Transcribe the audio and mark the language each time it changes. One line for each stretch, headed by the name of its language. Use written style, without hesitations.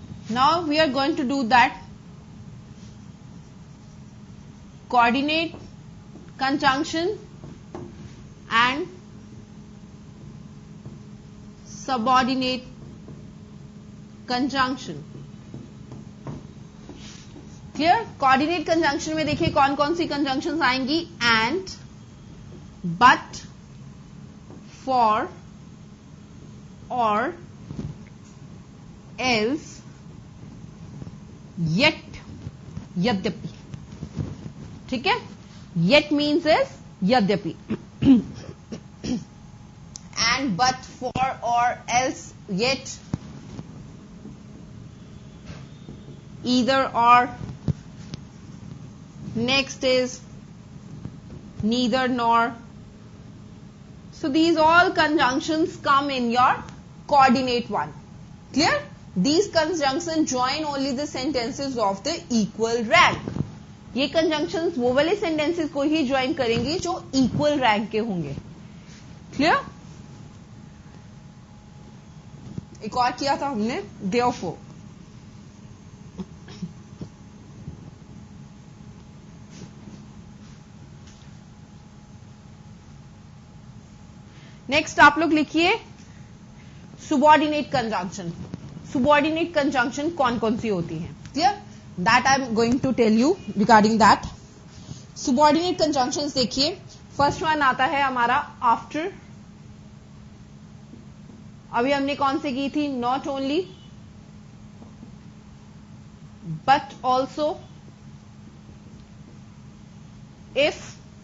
English: Now we are going to do that coordinate conjunction and subordinate conjunction. Clear?
Hindi: Coordinate conjunction में देखिए कौन कौन सी conjunctions आएंगी.
English: And, but, for, or, else, yet, यद्यपि.
Hindi: ठीक है?
English: Yet means is यद्यपि. And, but, for, or, else, yet, either, or. Next is neither nor. So these all conjunctions come in your coordinate one. Clear? These conjunctions join only the sentences of the equal rank.
Hindi: ये conjunctions वो वाले sentences को ही join करेंगी जो equal rank के होंगे.
English: Clear?
Hindi: एक और किया था हमने therefore. नेक्स्ट आप लोग लिखिए subordinate conjunction.
English: Subordinate conjunction
Hindi: कौन कौन सी होती हैं?
English: Clear? That I am going to tell you regarding that.
Hindi: subordinate conjunctions देखिए, फर्स्ट वन आता है हमारा आफ्टर. अभी हमने कौन से की थी?
English: not only but also, if,